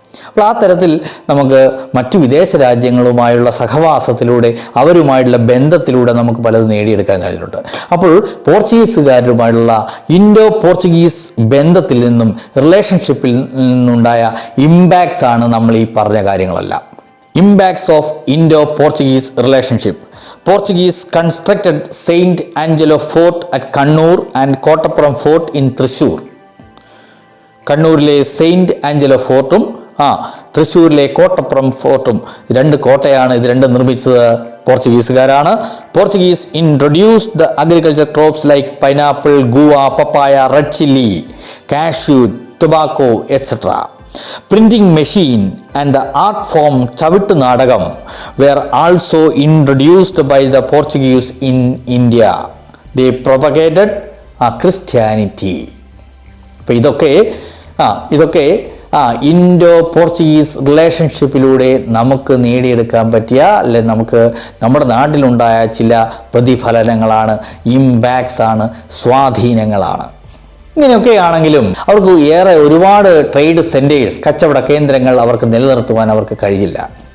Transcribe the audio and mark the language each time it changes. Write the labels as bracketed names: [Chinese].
[Malayalam] അപ്പോൾ ആ തരത്തിൽ നമുക്ക് മറ്റു വിദേശ രാജ്യങ്ങളുമായുള്ള സഹവാസത്തിലൂടെ അവരുമായിട്ടുള്ള ബന്ധത്തിലൂടെ നമുക്ക് പലതും നേടിയെടുക്കാൻ കഴിഞ്ഞിട്ടുണ്ട്. അപ്പോൾ പോർച്ചുഗീസുകാരുമായുള്ള ഇൻഡോ പോർച്ചുഗീസ് ബന്ധത്തിൽ നിന്നും റിലേഷൻഷിപ്പിൽ നിന്നുണ്ടായ ഇമ്പാക്ട്സ് ആണ് നമ്മൾ ഈ പറഞ്ഞ കാര്യങ്ങളെല്ലാം. [English] Impacts of Indo Portuguese relationship. Portuguese constructed Saint Angelo Fort at Kannur and Kottappuram Fort in Thrissur. [Malayalam] കണ്ണൂരിലെ സെയിൻറ്റ് ആഞ്ചലോ ഫോർട്ടും തൃശ്ശൂരിലെ കോട്ടപ്പുറം ഫോർട്ടും, രണ്ട് കോട്ടയാണ്. ഇത് രണ്ടും നിർമ്മിച്ചത് പോർച്ചുഗീസുകാരാണ്. [English] Portuguese introduced the agriculture crops like pineapple, guava, papaya, red chilli, cashew, tobacco etcetera. Printing machine and the art form Chavittu Nadakam were also introduced by the Portuguese in India. They propagated Christianity. [Malayalam] അപ്പോൾ ഇതൊക്കെ Indo Portuguese റിലേഷൻഷിപ്പിലൂടെ നമുക്ക് നേടിയെടുക്കാൻ പറ്റിയ, അല്ലെ നമുക്ക് നമ്മുടെ നാട്ടിലുണ്ടായ ചില പ്രതിഫലനങ്ങളാണ്, ഇമ്പാക്ട്സ് ആണ്, സ്വാധീനങ്ങളാണ്. ഇങ്ങനെയൊക്കെയാണെങ്കിലും അവർക്ക് ഒരുപാട് ട്രേഡ് സെൻറ്റേഴ്സ്, കച്ചവട കേന്ദ്രങ്ങൾ അവർക്ക് നിലനിർത്തുവാൻ അവർക്ക് കഴിയില്ല.